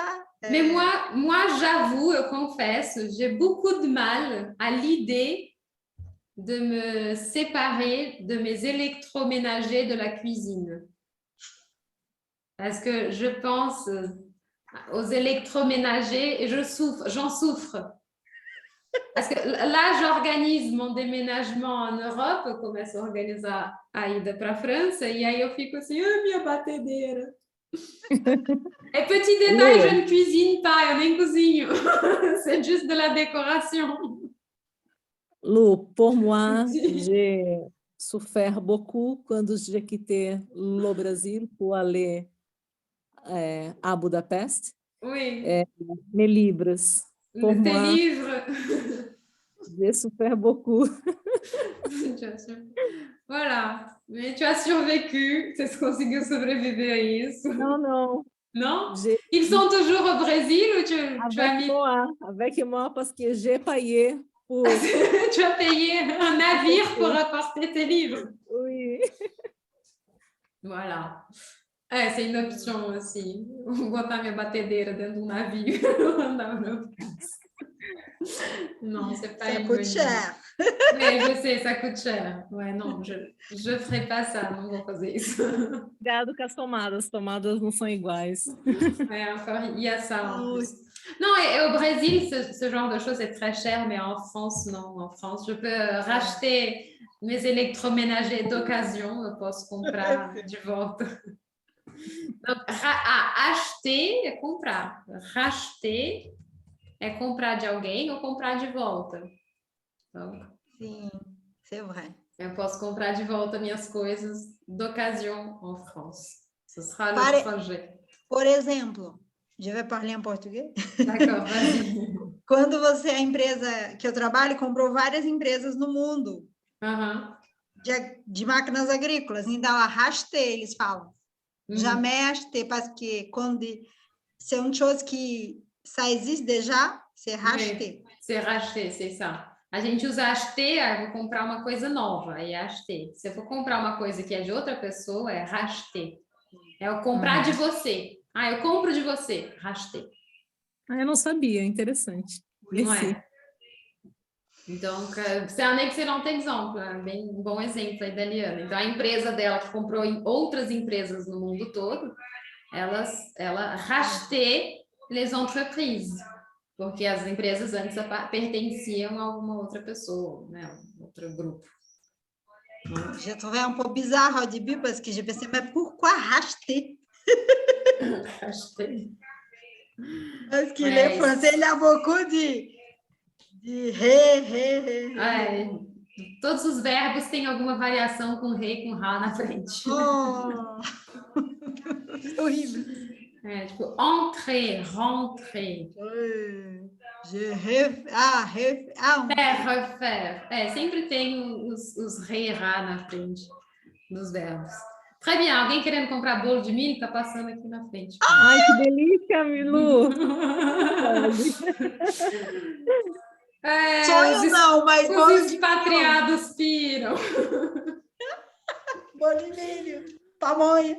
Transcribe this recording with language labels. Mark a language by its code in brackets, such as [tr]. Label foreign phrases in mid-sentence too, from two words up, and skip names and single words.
[fr] Mais moi j'avoue, confesse, j'ai beaucoup de mal à l'idée de me séparer de mes électroménagers de la cuisine. Parce que je pense aux électroménagers et j'en souffre. Parce que lá j'organise mon déménagement en Europe, [pt] começo a organizar a ida para a França, e aí eu fico assim, minha batedeira. [fr] Et petit détail, je ne cuisine pas, [pt] eu nem cozinho. [fr] C'est juste de la décoration. Lu, pour moi, j'ai souffert beaucoup quand j'ai quitté le Brésil pour aller à Budapest. Oui. Mes livres. Pour Tes moi, livres. j'ai souffert beaucoup. Voilà. Mais tu as survécu. [pt] Tu conseguiu sobreviver a isso. [fr] Non. Non? Ils sont toujours au Brésil ou tu as mis... Avec moi, parce que j'ai payé pour... Tu as payé un navire pour apporter tes livres. Oui. Voilà. C'est une option aussi. [pt] Botar minha batedeira dentro navio. [fr] Non, c'est pas ça une coûte bonne cher. idée. Je sais, ça coûte cher. Ouais, non, je ferai pas ça, [pt] não vou fazer isso. Cuidado com as tomadas não são iguais. [fr] Ouais, encore, il y a ça en plus. Non, et au Brésil, ce genre de choses est très cher, mais en France, non. En France, je peux racheter mes électroménagers d'occasion, [pt] eu posso comprar de volta. Donc, acheter é comprar. Racheter é comprar de alguém ou comprar de volta. Então, sim, [fr] c'est vrai. [pt] Eu posso comprar de volta minhas coisas [fr] d'occasion en France. Ce sera le projet. [pt] Por exemplo, [fr] je vais parler en português. D'accord, vas-y. [pt] Quando você, a empresa que eu trabalho, comprou várias empresas no mundo de máquinas agrícolas. Então, racheter, eles falam. [fr] Jamais acheter, parce que quando c'est une chose que ça existe déjà, c'est racheter. C'est racheter, c'est ça. [pt] A gente usa acheter, eu vou comprar uma coisa nova, aí é acheter. Se eu for comprar uma coisa que é de outra pessoa, é racheter. É eu comprar de você. Eu compro de você, racheter. Eu não sabia, interessante. [fr] Ouais. Donc, c'est un excellent exemple, [pt] bem um bom exemplo aí da Liana. Então, a empresa dela que comprou em outras empresas no mundo todo, ela [fr] racheter les entreprises, [pt] porque as empresas antes pertenciam a uma outra pessoa, né, outro grupo. [fr] Je trouvais un peu bizarre au début parce que je pensais, mais pourquoi racheter? Racheter. Parce que les Français, il y a beaucoup de [pt] todos os verbos têm alguma variação com re e com ra na frente. Oh. Horrível. Tipo, [fr] entrer, rentrer. Refaire. [pt] Sempre tem os re e ra na frente dos verbos. [fr] Très bien, [pt] alguém querendo comprar bolo de milho, está passando aqui na frente. Ai, que delícia, Milu! Sonho não, mas os expatriados piram. Bolo de milho, pamonha.